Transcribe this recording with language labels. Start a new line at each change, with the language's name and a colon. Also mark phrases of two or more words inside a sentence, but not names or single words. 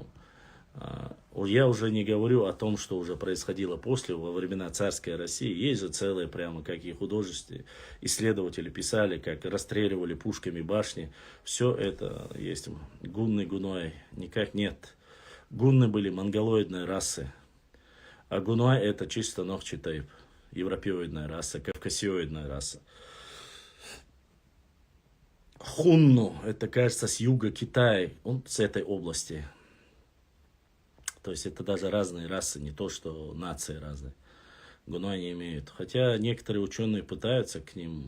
Russian: Я уже не говорю о том, что уже происходило после, во времена царской России. Есть же целые, прямо как и художественные исследователи писали, как расстреливали пушками башни. Все это есть. Гунны, гуной никак нет. Гунны были монголоидной расы, а гуной это чисто нохчи-тайп, европеоидная раса, кавказиоидная раса. Хунну, это, кажется, с юга Китая, он с этой области. То есть это даже разные расы, не то, что нации разные. Гуной не имеют. Хотя некоторые ученые пытаются к ним.